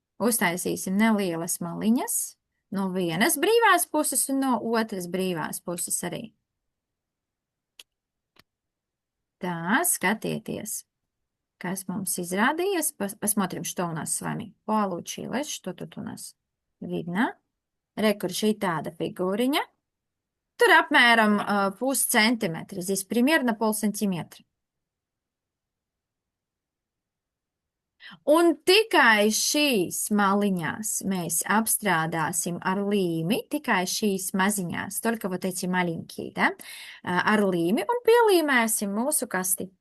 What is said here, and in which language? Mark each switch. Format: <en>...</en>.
<lv>Uztaisīsim nelielas maliņas no vienas brīvās puses un no otras brīvās puses arī. Tā, skatieties, kas mums изрādījies.</lv> <ru>Посмотрим, что у нас с вами получилось. Что тут у нас видно?</ru> <lv>Rekur šī tāda figūriņa. Tur apmēram puscentimetri.</lv> <ru>Здесь примерно полсантиметра.</ru> <lv>Un tikai šīs maliņās mēs apstrādāsim ar līmi, tikai šīs maziņās,</lv> <ru>только вот эти маленькие, да,</ru> <lv>ar līmi un pielīmēsim mūsu kasti.</lv>